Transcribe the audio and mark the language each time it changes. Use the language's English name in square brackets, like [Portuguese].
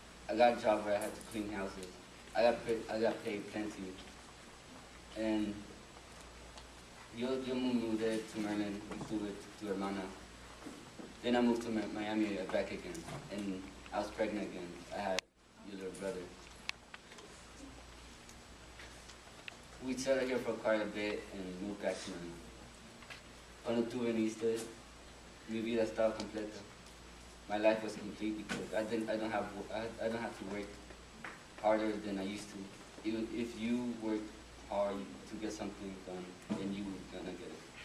[English] I got a job where I had to clean houses. I got paid plenty, and [Spanish] yo me mudé [English] to Maryland with [Spanish] tu hermana. [English] Then I moved to Miami back again, and I was pregnant again. I had your little brother. We settled here for quite a bit and moved back to Miami. [Spanish] Cuando tú viniste, mi vida estaba completa. [English] My life was complete because I don't have to work harder than I used to. If you work hard to get something done, then you gonna get it.